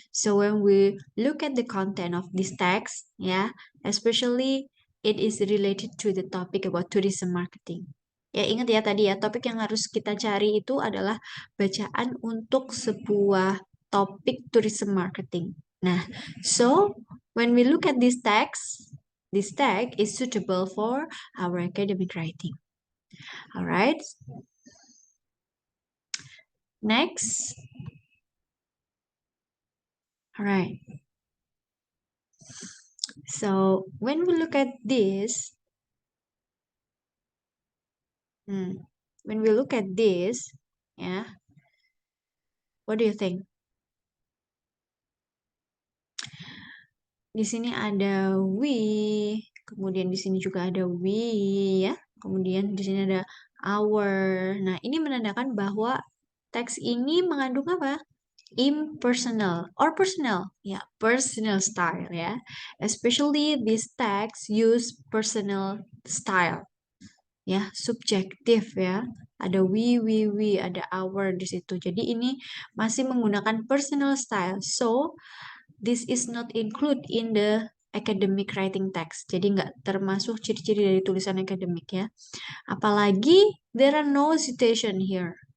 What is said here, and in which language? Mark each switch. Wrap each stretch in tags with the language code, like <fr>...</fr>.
<en>So when we look at the content of this text, yeah, especially it is related to the topic about tourism marketing.</en> <id>Ya, ingat ya tadi ya, topik yang harus kita cari itu adalah bacaan untuk sebuah topik tourism marketing.</id> <en>Nah, so when we look at this tag is suitable for our academic writing. Alright. Next. Alright. So when we look at this, when we look at this, yeah, what do you think?</en> <id>Di sini ada we, kemudian di sini juga ada we, ya. Kemudian di sini ada our. Nah, ini menandakan bahwa teks ini mengandung apa?</id> <en>Impersonal or personal, ya, personal style, ya. Especially this text use personal style, ya, subjektif, ya.</en> <id>Ada we, ada our di situ. Jadi ini masih menggunakan personal style.</id> <en>So this is not include in the academic writing text.</en> <id>Jadi nggak termasuk ciri-ciri dari tulisan akademik ya. Apalagi</id> <en>there are no citation here.</en>